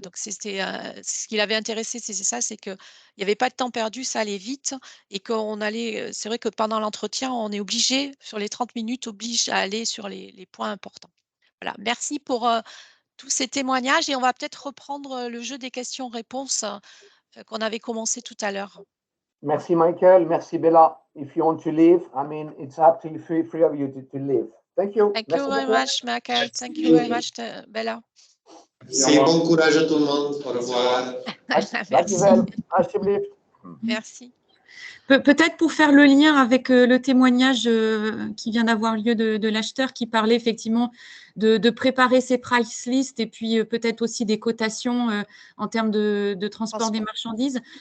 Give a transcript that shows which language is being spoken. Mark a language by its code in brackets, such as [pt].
[fr] Donc c'était ce qui l'avait intéressé, c'est ça, c'est qu'il n'y avait pas de temps perdu, ça allait vite et qu'on allait. C'est vrai que pendant l'entretien, on est obligé sur les 30 minutes, oblige à aller sur les points importants. Voilà. Merci pour tous ces témoignages et on va peut-être reprendre le jeu des questions-réponses qu'on avait commencé tout à l'heure. Merci Michael, merci Bella. [en] If you want to leave, I mean, it's absolutely free of you to leave. Thank you. Thank you very much, Michael. Thank you very much, Bella. [fr] Merci, bon courage à tout le monde. Au revoir. Merci. Merci. Peut-être pour faire le lien avec le témoignage qui vient d'avoir lieu de l'acheteur qui parlait effectivement de préparer ses price lists et puis peut-être aussi des cotations en termes de transport des marchandises.